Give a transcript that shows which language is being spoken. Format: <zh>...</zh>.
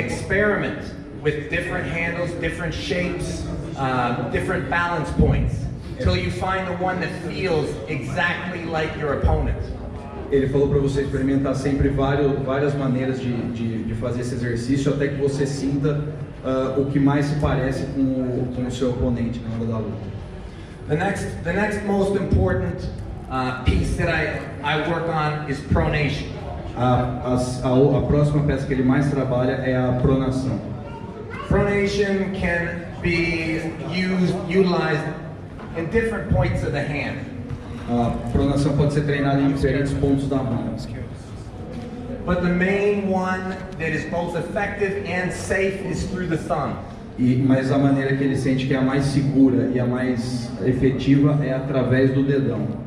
<en>Experiment with different handles, different shapes, different balance points, until you find the one that feels exactly like your opponent.</en> <pt>Ele falou para você experimentar sempre várias maneiras de fazer esse exercício até que você sinta o que mais se parece com o seu oponente na hora da luta.</pt> <en>The next most important piece that I work on is pronation.</en> <pt>A próxima peça que ele mais trabalha é a pronação.</pt> <en>Pronation can be utilized in different points of the hand.</en> <pt>A pronação pode ser treinada em diferentes pontos da mão.</pt> <en>But the main one that is both effective and safe is through the thumb.</en> <pt>Mas a maneira que ele sente que é a mais segura e a mais efetiva é através do dedão.</pt>